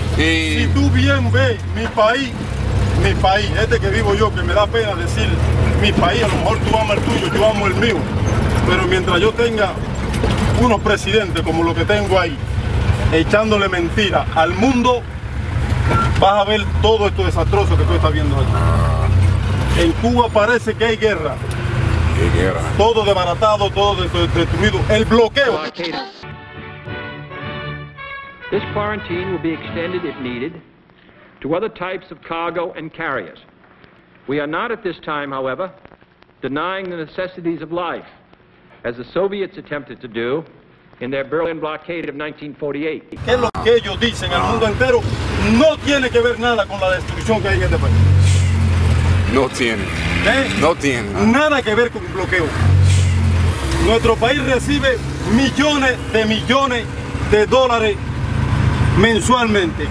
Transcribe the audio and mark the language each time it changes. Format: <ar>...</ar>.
<es>Si tú bien ves mi país, este que vivo yo, que me da pena decir mi país, a lo mejor tú amas el tuyo, yo amo el mío, pero mientras yo tenga unos presidentes como los que tengo ahí, echándole mentira al mundo, vas a ver todo esto desastroso que tú estás viendo aquí. En Cuba parece que hay guerra. ¿Qué guerra? Todo desbaratado, todo destruido. El bloqueo.</es> <en>This quarantine will be extended, if needed, to other types of cargo and carriers. We are not at this time, however, denying the necessities of life, as the Soviets attempted to do in their Berlin blockade of 1948.</en> <es>¿Qué es lo que ellos dicen al mundo entero? No tiene que ver nada con la destrucción que hay en este país. No tiene. No tiene. Nada que ver con el bloqueo. Nuestro país recibe millones de dólares mensualmente.</es>